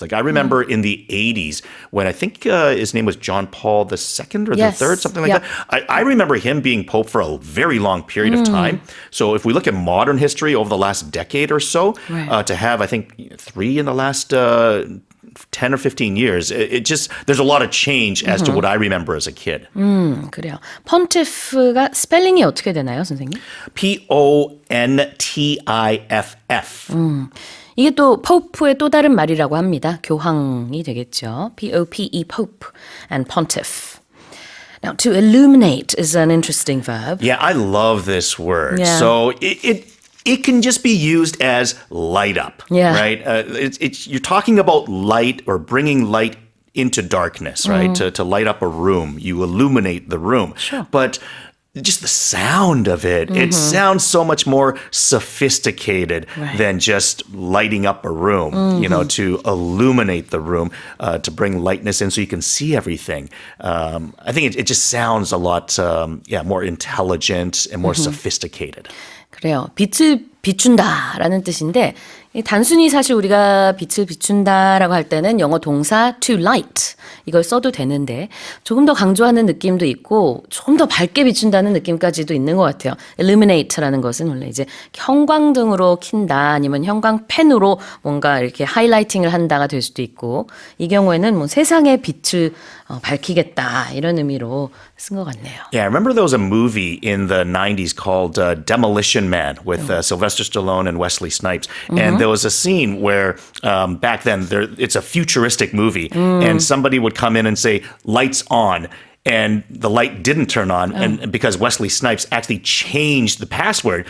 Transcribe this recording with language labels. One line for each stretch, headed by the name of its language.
English: Like I remember in the 80s when I think his name was John Paul II or the third, something like that. I remember him being pope for a very long period of time. So if we look at modern history over the last decade or so, to have, I think, 3 in the last 10 or 15 years, it just, there's a lot of change as to what I remember as a kid.
Korean: 그래요. pontiff가 스펠링이 어떻게 되나요, 선생님?
English: pontiff.
Korean: 이게 또 pope의 또 다른 말이라고 합니다. 교황이 되겠죠. P-O-P-E, pope, and pontiff.
English: Now, to illuminate is an interesting verb. Yeah, I love this word. Yeah. So it can just be used as light up, right? You're talking about light or bringing light into darkness, right? To light up a room. You illuminate the room. Sure. But just the sound of it, it sounds so much more sophisticated than just lighting up a room, to illuminate the room, to bring lightness in so you can see everything. I think it just sounds a lot more intelligent and more sophisticated.
Korean: 그래요. 빛을 비춘다라는 뜻인데 단순히 사실 우리가 빛을 비춘다라고 할 때는 영어 동사 to light 이걸 써도 되는데 조금 더 강조하는 느낌도 있고 조금 더 밝게 비춘다는 느낌까지도 있는 것 같아요. illuminate라는 것은 원래 이제 형광등으로 킨다 아니면 형광펜으로 뭔가 이렇게 하이라이팅을 한다가 될 수도 있고 이 경우에는 뭐 세상의 빛을 밝히겠다 이런 의미로 쓴 것 같네요.
English: Yeah, I remember there was a movie in the 90s called Demolition Man with Sylvester Stallone and Wesley Snipes. And there was a scene where back then, it's a futuristic movie, and somebody would come in and say, lights on. And the light didn't turn on, and because Wesley Snipes actually changed the password.